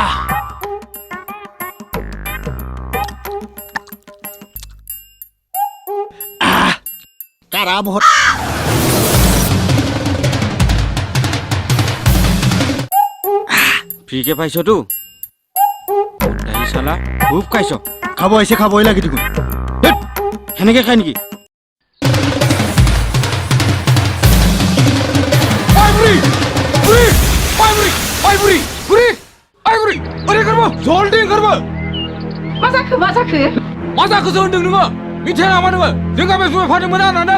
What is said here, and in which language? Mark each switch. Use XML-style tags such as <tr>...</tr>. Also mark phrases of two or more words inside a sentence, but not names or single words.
<as>কাৰা বহুত ফ্ৰীকে পাইছতো দাহি চালা খুব খাইছ খাব আহিছে খাবই লাগি দেখোন সেনেকে খাই নেকি</as> <brx>मा जाखो मा जाखोसो होनदों नोङो मिथिया नामा नोङो जों गामियाव जुमाय फानदोंमोन होननानै</brx>